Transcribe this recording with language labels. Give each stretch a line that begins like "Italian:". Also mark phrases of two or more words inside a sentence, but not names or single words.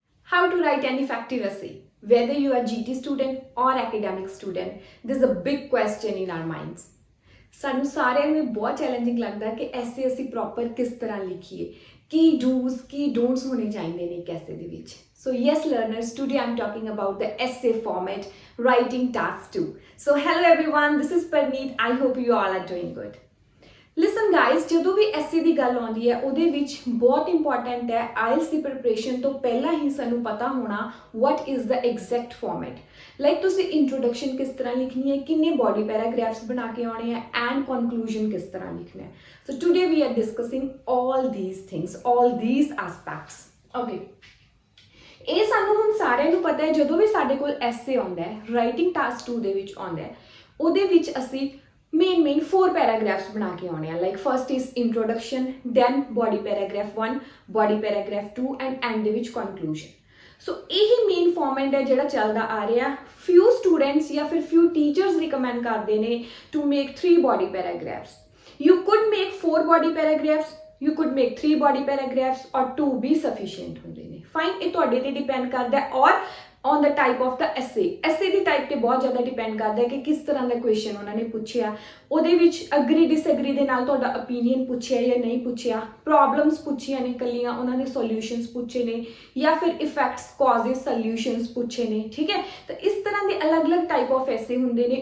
English: How to write an effective essay. Whether you are GT student or academic student, this is a big question in our minds.
Punjabi: ਸਾਨੂੰ ਸਾਰਿਆਂ ਨੂੰ ਬਹੁਤ ਚੈਲੰਜਿੰਗ ਲੱਗਦਾ ਕਿ ਐਸੇ ਅਸੀਂ ਪ੍ਰੋਪਰ ਕਿਸ ਤਰ੍ਹਾਂ ਲਿਖੀਏ, ਕੀ ਡੂਜ਼ ਕੀ ਡੋਂਟਸ ਹੋਣੇ ਚਾਹੀਦੇ ਨੇ ਇੱਕ ਐਸੇ ਦੇ ਵਿੱਚ.
English: So yes learners, today I'm talking about the essay format, writing task 2. So hello everyone, this is Parneet. I hope you all are doing good.
Punjabi: ਲਿਸਨ ਗਾਇਜ਼, ਜਦੋਂ ਵੀ ਐਸੇ ਦੀ ਗੱਲ ਆਉਂਦੀ ਹੈ ਉਹਦੇ ਵਿੱਚ ਬਹੁਤ ਇੰਪੋਰਟੈਂਟ ਹੈ ਆਇਲਸ ਦੀ ਪ੍ਰਿਪਰੇਸ਼ਨ ਤੋਂ ਪਹਿਲਾਂ ਹੀ ਸਾਨੂੰ ਪਤਾ ਹੋਣਾ
English: what is the exact format.
Punjabi: ਲਾਈਕ ਤੁਸੀਂ ਇੰਟਰੋਡਕਸ਼ਨ ਕਿਸ ਤਰ੍ਹਾਂ ਲਿਖਣੀ ਹੈ, ਕਿੰਨੇ ਬੋਡੀ ਪੈਰਾਗ੍ਰਾਫਸ ਬਣਾ ਕੇ ਆਉਣੇ ਹੈ ਐਂਡ ਕਨਕਲੂਜਨ ਕਿਸ ਤਰ੍ਹਾਂ ਲਿਖਣਾ ਹੈ.
English: So today we are discussing all these things, all these aspects.
Punjabi: ਓਕੇ, ਇਹ ਸਾਨੂੰ ਹੁਣ ਸਾਰਿਆਂ ਨੂੰ ਪਤਾ ਹੈ. ਜਦੋਂ ਵੀ ਸਾਡੇ ਕੋਲ ਐਸੇ ਆਉਂਦਾ ਹੈ ਰਾਈਟਿੰਗ ਟਾਸਕ 2 ਦੇ ਵਿੱਚ ਆਉਂਦਾ ਹੈ, ਉਹਦੇ ਵਿੱਚ ਅਸੀਂ ਮੇਨ 4 ਪੈਰਾਗ੍ਰਾਫਸ ਬਣਾ ਕੇ ਆਉਣੇ ਆ.
English: Like first is introduction, then body paragraph 1, body paragraph 2 and
Punjabi: ਦੇ ਵਿੱਚ
English: ਕਨਕਲੂਜਨ.
Punjabi: ਸੋ ਇਹੀ ਮੇਨ ਫਾਰਮੈਟ ਹੈ ਜਿਹੜਾ ਚੱਲਦਾ ਆ ਰਿਹਾ.
English: Few students
Punjabi: ਜਾਂ ਫਿਰ
English: few teachers
Punjabi: ਰਿਕਮੈਂਡ ਕਰਦੇ ਨੇ
English: to make 3 body paragraphs. You could make 4 body paragraphs, you could make 3 body paragraphs or 2 भी sufficient
Punjabi: ਹੁੰਦੇ ਨੇ. ਫਾਈਨ, ਇਹ ਤੁਹਾਡੇ ਤੇ ਡਿਪੈਂਡ ਕਰਦਾ ਹੈ ਔਰ
English: on the type of the essay.
Punjabi: essay ਦੀ ਟਾਈਪ ਤੇ ਬਹੁਤ ਜ਼ਿਆਦਾ ਡਿਪੈਂਡ ਕਰਦਾ ਹੈ ਕਿ ਕਿਸ ਤਰ੍ਹਾਂ ਦਾ ਕੁਐਸਚਨ ਉਹਨਾਂ ਨੇ ਪੁੱਛਿਆ, ਉਹਦੇ ਵਿੱਚ ਅਗਰੀ ਡਿਸਐਗਰੀ ਦੇ ਨਾਲ ਤੁਹਾਡਾ ਓਪੀਨੀਅਨ ਪੁੱਛਿਆ ਜਾਂ ਨਹੀਂ ਪੁੱਛਿਆ, ਪ੍ਰੋਬਲਮਸ ਪੁੱਛੀਆਂ ਨੇ ਕੱਲੀਆਂ, ਉਹਨਾਂ ਦੇ ਸੋਲਿਊਸ਼ਨਸ ਪੁੱਛੇ ਨੇ ਜਾਂ ਫਿਰ ਇਫੈਕਟਸ ਕਾਜ਼ਸ ਸੋਲਿਊਸ਼ਨਸ ਪੁੱਛੇ ਨੇ. ਠੀਕ ਹੈ, ਤਾਂ ਇਸ ਤਰ੍ਹਾਂ ਦੇ ਅਲੱਗ-ਅਲੱਗ
English: type of essay
Punjabi: ਹੁੰਦੇ ਨੇ.